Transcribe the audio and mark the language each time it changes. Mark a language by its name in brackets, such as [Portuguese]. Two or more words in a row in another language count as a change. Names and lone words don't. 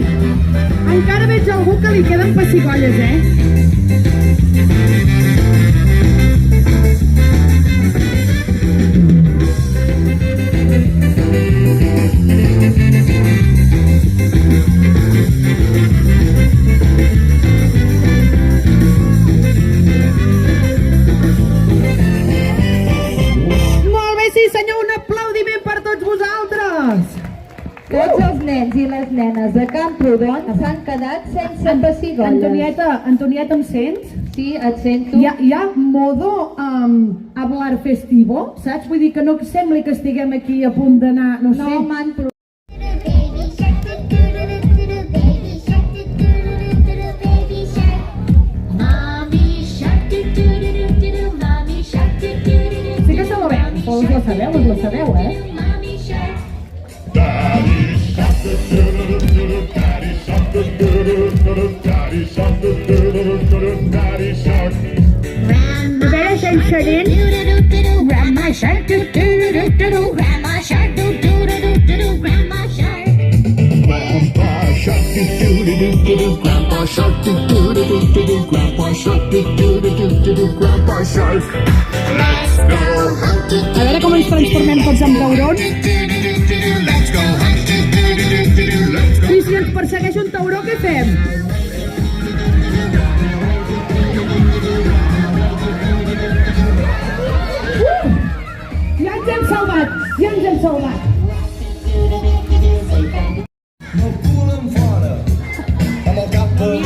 [Catalan] Encara veig algú que li queden pessigolles, Molt bé, sí senyor, un aplaudiment per tots vosaltres! Tots els nens i les nenes de Camprodon s'han quedat sense pessigolles. Antonieta, em sents? Sí, et sento. Hi ha [Spanish] modo hablar festivo, [Catalan] saps? Vull dir que no sembli que estiguem aquí a punt d'anar, no sé. No m'han provat. Sí que se la veu, us la sabeu, A veure, sense dent. [English] Grandma shark, grandma shark, grandma shark. Grandpa shark, Grandpa shark, Grandpa shark, Grandpa shark. Let's go hunting. [Catalan] A veure com ens transformem tots en taurons. [English] Let's go hunting. [Catalan] I si ens persegueix un tauró, què fem? Ja ens hem salvat, ja ens hem salvat. No pulen fora, amb el cap per...